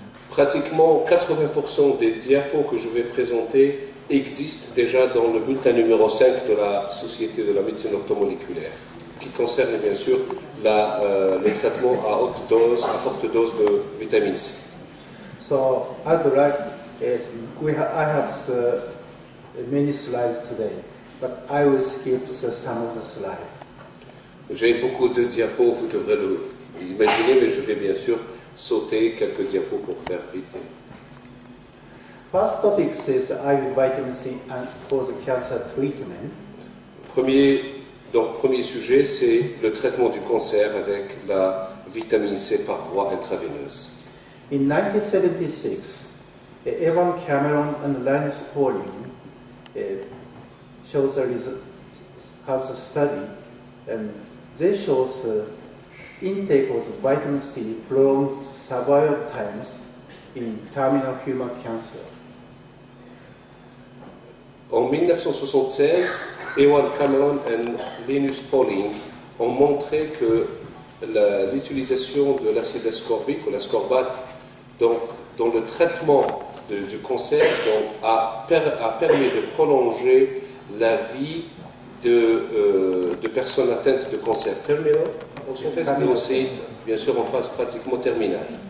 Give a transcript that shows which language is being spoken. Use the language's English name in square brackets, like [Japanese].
[French] Pratiquement 80% des diapos que je vais présenter existent déjà dans le bulletin numéro 5 de la Société de la médecine orthomoléculaire, qui concerne bien sûr les traitements à haute dose, à forte dose de vitamine C. [English] So I'd like, I have many slides today, but I will skip some of the slides. [French] J'ai beaucoup de diapos, vous devrez l'imaginer, mais je vais bien sûr sauter quelques diapos pour faire vite. [English] First topic is IV vitamin C and for the cancer treatment. [French] Premier sujet, c'est le traitement du cancer avec la vitamine C par voie intraveineuse. [English] In 1976, Evan Cameron and Linus Pauling have a study, and they show intake of vitamin C prolonged survival times in terminal human cancer. [French] En 1976, Evan Cameron et Linus Pauling ont montré que l'utilisation de l'acide ascorbique ou l'ascorbate dans le traitement du cancer a permis de prolonger la vie de personnes atteintes de cancer terminal, mais aussi bien sûr en phase pratiquement terminale.